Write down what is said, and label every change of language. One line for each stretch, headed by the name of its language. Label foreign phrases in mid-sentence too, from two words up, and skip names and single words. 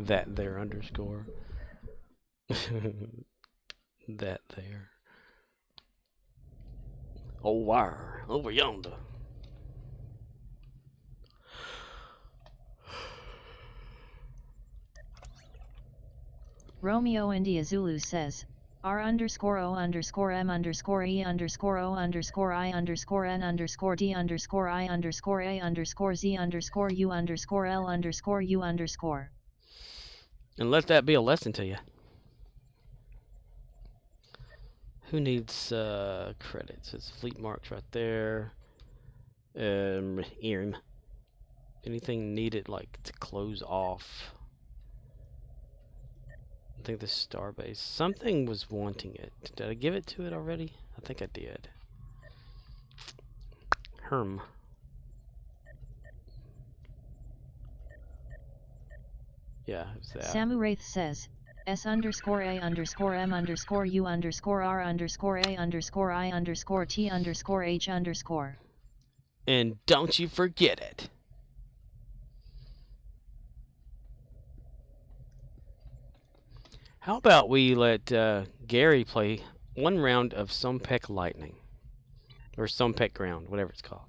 English: That there underscore. That there. Oh, wire over yonder. Romeo and Diazulu says, R underscore O underscore M underscore E underscore O underscore I underscore N underscore D underscore I underscore A underscore Z underscore U underscore L underscore U underscore. And let that be a lesson to you. Who needs credits? It's Fleet Marks right there. Irm. Anything needed like to close off? I think the Starbase. Something was wanting it. Did I give it to it already? I think I did. Herm. Yeah, who's that? Samu Wraith says, S underscore A underscore M underscore U underscore R underscore A underscore I underscore T underscore H underscore. And don't you forget it. How about we let Gary play one round of Sumpec Lightning? Or Sumpec Ground, whatever it's called.